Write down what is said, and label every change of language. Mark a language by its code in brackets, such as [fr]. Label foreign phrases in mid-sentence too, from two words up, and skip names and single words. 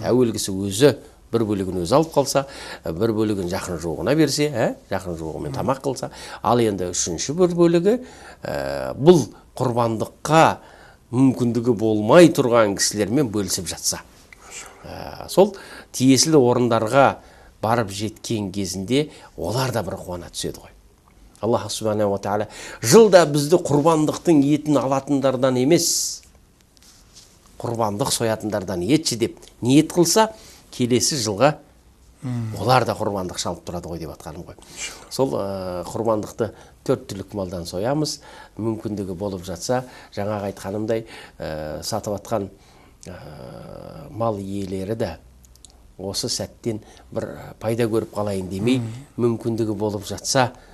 [kk] Әуелгісі өзі бір бөлігін өзі алып қалса, бір бөлігін жақын жуығына берсе, жақын жуығымен тамақ қылса, ал енді үшінші бір бөлігі бұл құрбандыққа мүмкіндігі болмай тұрған кісілермен бөлісіп жатса. Сол тиесілі орындарға барып жеткен кезінде олар да бір қуана түседі ғой. [ar] الله سبحانه وتعالى [kk] жылда бізді құрбандықтың етін алатындардан емес, құрбандық соятындардан етші деп ниет қылса, келесі жылға олар да құрбандық шалып тұрады ғой деп атқаным ғой. Сол құрбандықты 4 түлік малдан соямыз, мүмкіндігі болып жатса, жаңағы айтқанымдай сатып атқан мал иелері де осы сәттен бір пайда көріп қалайын демей, мүмкіндігі болып жатса,